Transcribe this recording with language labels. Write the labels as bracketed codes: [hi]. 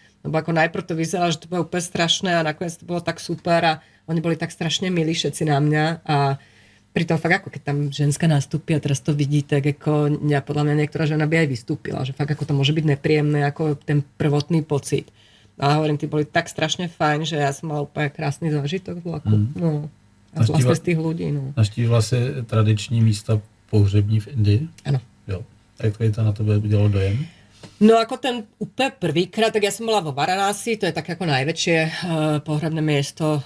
[sk] Lebo ako najprv to vyzeralo, že to bolo úplne strašné a nakoniec to bolo tak super a oni boli tak strašne milí všetci na mňa a pritom fakt ako keď tam ženská nastúpi a teraz to vidí, tak ako podľa mňa niektorá žena by aj vystúpila, že fakt ako to môže byť nepríjemné, ako ten prvotný pocit. A hovorím, tí boli tak strašne fajn, že ja som mala úplne krásny zážitok v vlaku. No. A vlastne z tých ľudí. No. [cs] Naštívila si tradiční místa pohřební v Indii? [sk] Áno. [cs] Jo. Jak to na tebe udělalo dojem? [sk] No ako ten úplne prvýkrát, tak ja som bola vo Varanasi, to je také ako najväčšie pohrebné miesto.